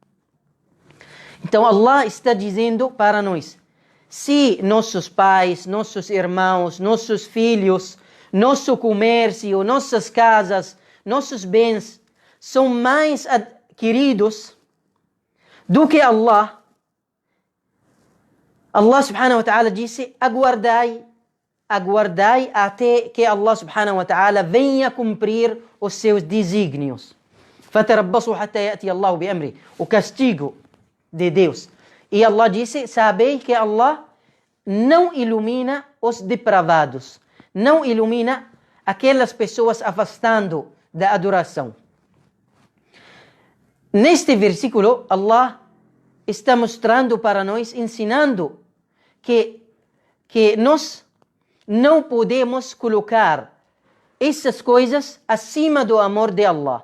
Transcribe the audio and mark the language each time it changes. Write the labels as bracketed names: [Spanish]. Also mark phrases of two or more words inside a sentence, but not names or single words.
[Portuguese] Então Allah está dizendo para nós: se nossos pais, nossos irmãos, nossos filhos, nosso comércio, nossas casas, nossos bens são mais queridos do que Allah, [Arabic] الله سبحانه وتعالى [Portuguese] disse: aguardai até que [Arabic] الله سبحانه وتعالى [Portuguese] venha cumprir os seus desígnios. [Arabic] فَتَرَبَّصُوا حَتَّى يَأْتِيَ اللَّهُ بِأَمْرِهِ. [Portuguese] O castigo de Deus. E Allah disse: sabei que Allah não ilumina os depravados, não ilumina aquelas pessoas afastando da adoração. Neste versículo, Allah está mostrando para nós, ensinando que nós não podemos colocar essas coisas acima do amor de Allah.